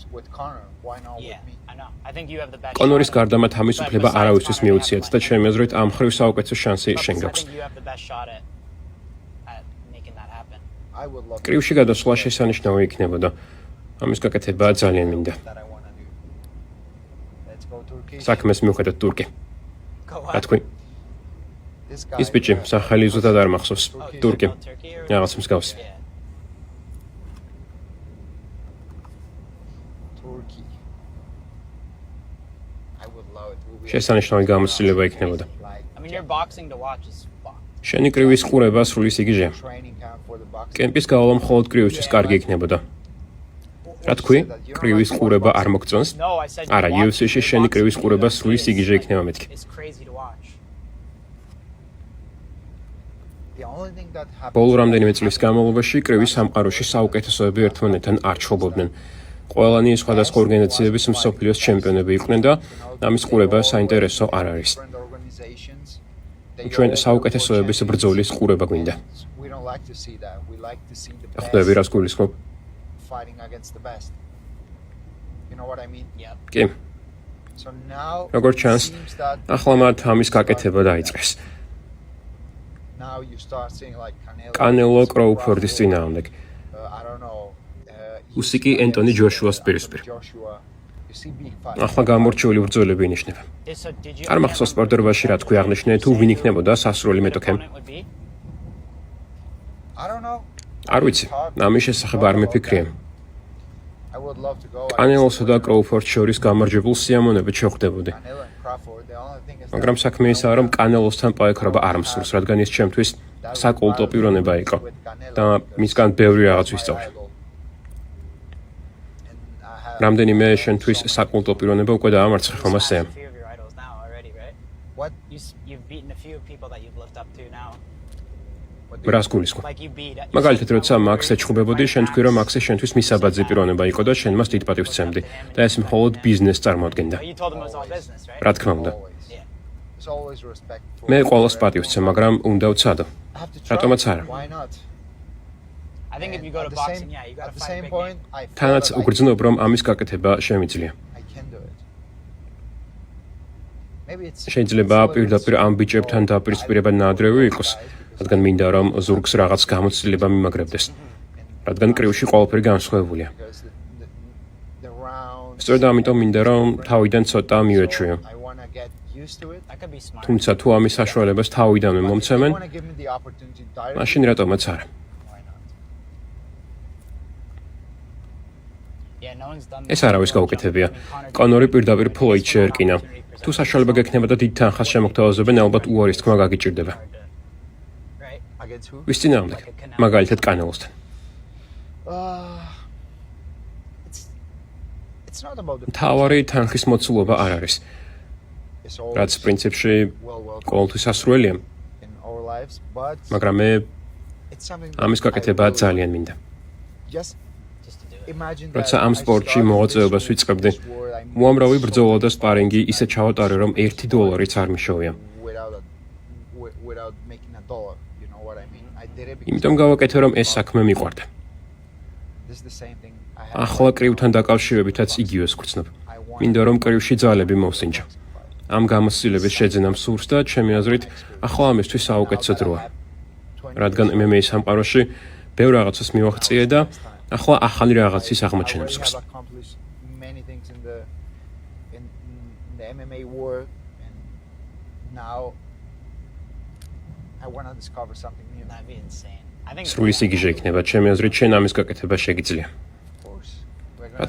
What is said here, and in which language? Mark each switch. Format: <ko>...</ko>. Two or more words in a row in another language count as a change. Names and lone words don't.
<ka>კონორის გარდა მათ ამის უფლება არავისთვის მიუციათ და ჩემი აზრით ამ ხრივ საუკეთესო შანსი შენ გაქვს. კრივში გადასვლა შესანიშნავი იქნებოდა. ამის გაკეთება ძალიან მინდა. საქმეს მიუხედავად თურქი. რა თქვი?</ka> <en>This guy.</en> <ka>ის ბიჭი სახელი ზუსტად არ მახსოვს. თურკი.</ka> <en>From Turkey or</en> <ka>რაღაც მსგავსი.</ka> <en>yeah. Turkey. I would love it. We will</en> <ka>შესანიშნავი გამოცდილება იქნებოდა.</ka> <en>like I mean, your boxing to watch is fucked.</en> <ka>შენი კრივის ყურება სრული სიგიჟეა.</ka> <en>training camp for the boxing.</en> <ka>კემპის გავლა მხოლოდ კრივისთვის კარგი იქნებოდა. რა თქვი? კრივის ყურება არ მოგწონს?</ka> <en>No, I said.</en> <ka>არა,</ka> <en>you watch</en> <ka>UFC-ში</ka> <en>your</en> <ka>შენი</ka> <en>boxing</en> <ka>კრივის ყურება</ka> <en>is-</en> <ka>სრული სიგიჟე იქნება მეთქი.</ka> <en>It's crazy to watch. The only thing that happens.</en> <ka>ბოლო რამდენიმე წლის განმავლობაში კრივის სამყაროში საუკეთესოები ერთმანეთთან არ ჩხუბობდნენ. ყველანი სხვადასხვა ორგანიზაციების მსოფლიოს ჩემპიონები იყვნენ და ამის ყურება საინტერესო არ არის.</ka> <en>different organizations. They</en> <ka>ჩვენ</ka> <en>all</en> <ka>საუკეთესოების</ka> <en>go</en> <ka>ბრძოლის ყურება გვინდა.</ka> <en>We don't like to see that. We like to see the</en> <ka>ხვდები</ka> <en>best</en> <ka>რას გულისხმობ?</ka> <en>fighting against the best. You know what I mean? Yep.</en> <ka>კი,</ka> <en>So now</en> <ka>როგორც</ka> <en>it</en> <ka>ჩანს,</ka> <en>seems that</en> <ka>ახლა მათ ამის გაკეთება დაიწყეს.</ka> <en>now you start seeing like</en> <ka>კანელო კროუფორდის წინააღმდეგ.</ka> <en>I don't know.</en> <ka>უსიკი ენტონი ჯოშუას პირისპირ.</ka> <en>Joshua. You see big fight.</en> <ka>ახლა გამორჩეული ბრძოლები ინიშნება.</ka> <en>So did you?</en> <ka>არ მახსოვს სპორტერბაში რა თქვი აღნიშნე თუ ვინ იქნებოდა სასრული მეტოქე.</ka> <en>Opponent would be? I don't know.</en> <ka>არ ვიცი, ამის შესახებ არ მიფიქრია.</ka> <en>I would love to go.</en> <ka>კანელოსა და კროუფორდს შორის გამარჯვებულ სიამონებით შევხვდებოდი.</ka> <en>Canelo and Crawford. The only thing is that</en> <ka>მაგრამ საქმე ისაა, რომ კანელოსთან პაექრობა არ მსურს, რადგან ის ჩემთვის საკულტო პიროვნება იყო და მისგან ბევრი რაღაც ვისწავლე. რამდენიმე შენთვის საკულტო პიროვნება უკვე დაამარცხე ხომ ასეა.</ka> <en>A few of your idols now already, right? What? You've beaten a few people that you've looked up to now.</en> <ka>რას გულისხმობ?</ka> <en>Like you beat.</en> <ka>მაგალითად, როცა მაქსზე ჩხუბებოდი, შენ თქვი, რომ მაქსი შენთვის მისაბაძე პიროვნება იყო და შენ მას დიდ პატივს სცემდი და ეს მხოლოდ ბიზნესს წარმოადგენდა.</ka> <en>But you told them it was all business, right?</en> <ka>რა თქმა უნდა.</ka> <en>Yeah. There's always respect. for</en> <ka>მე ყოველს</ka> <en>whoever.</en> <ka>პატივს ვცემ, მაგრამ უნდა ვცადო.</ka> <en>I have to try.</en> <ka>რატომაც არა.</ka> <en>Why not? I think if you And go at to the boxing, same- yeah, you gotta at the fight a same big point, name. I feel</en> <ka>თანაც</ka> <en>that</en> <ka>უგრძნობ, რომ ამის გაკეთება შემიძლია.</ka> <en>I can do it. Maybe it's</en> <ka>შეიძლება</ka> <en>it's a little</en> <ka>პირდაპირ</ka> <en>bit</en> <ka>ამ ბიჭებთან</ka> <en>small.</en> <ka>დაპირისპირება ნაადრევი იყოს, რადგან მინდა რომ ზურგს რაღაც გამოცდილება მიმაგრებდეს. რადგან კრივში ყველაფერი განსხვავებულია.</ka> <en>Because the rounds.</en> <ka>სწორედ ამიტომ მინდა რომ თავიდან ცოტა მივეჩვიო.</ka> <en>I wanna get used to it. That could be smart.</en> <ka>თუმცა თუ ამის საშუალებას თავიდანვე</ka> <en>But if they</en> <ka>მომცემენ,</ka> <en>wanna give me the opportunity directly,</en> <ka>მაშინ რატომაც არა.</ka> <en>why not? Yeah, no one's done.</en> <ka>ეს არავის გაუკეთებია. კონორი პირდაპირ ფლოიდს შეერკინა. თუ საშუალება გექნება და დიდ თანხას შემოგთავაზებენ, ალბათ უარის თქმა გაგიჭირდება.</ka> <en>Right? Against who?</en> <ka>ვის წინააღმდეგ? მაგალითად კანელოსთან.</ka> <en>It's not about the</en> <ka>თავარი თანხის მოცულობა არ არის,</ka> <en>it's</en> <ka>რაც</ka> <en>always</en> <ka>პრინციპში</ka> <en>well</en> <ka>ყოველთვის ასრულია,</ka> <en>in our lives, but</en> <ka>მაგრამ მე</ka> <en>it's something</en> <ka>ამის გაკეთება ძალიან მინდა.</ka> <en>just Just to do it. imagine</en> <ka>როცა</ka> <en>that</en> <ka>ამ</ka> <en>I</en> <ka>სპორტში</ka> <en>started</en> <ka>მოღვაწეობას</ka> <en>this</en> <ka>ვიწყებდი,</ka> <en>sport, I moved</en> <ka>უამრავი</ka> <en>so</en> <ka>ბრძოლა და სპარინგი ისე ჩავატარე, რომ $1 არ მიშოვია.</ka> <en>without making a dollar, you know what I mean? I did it because</en> <ka>იმიტომ გავაკეთე, რომ ეს საქმე მიყვარდა.</ka> <en>this is the same thing I have.</en> <ka>ახლა კრივთან დაკავშირებითაც იგივეს ვგრძნობ. მინდა რომ კრივში ძალები მოვსინჯა. ამ გამოცდილების შეძენა მსურს და ჩემი აზრით, ახლა ამისთვის საუკეთესო დროა. რადგან MMA სამყაროში ბევრ რაღაცას მივაღწიე და ახლა ახალი რაღაცის აღმოჩენა მსურს.</ka> <en>I've accomplished many things in the MMA world, and now I want to discover something new. That'd be insane. I think.</en> <ka>სრული სიგიჟე იქნება, ჩემი აზრით, შენ ამის გაკეთება შეგიძლია.</ka> <en>Of course, we're</en> <ka>რა</ka>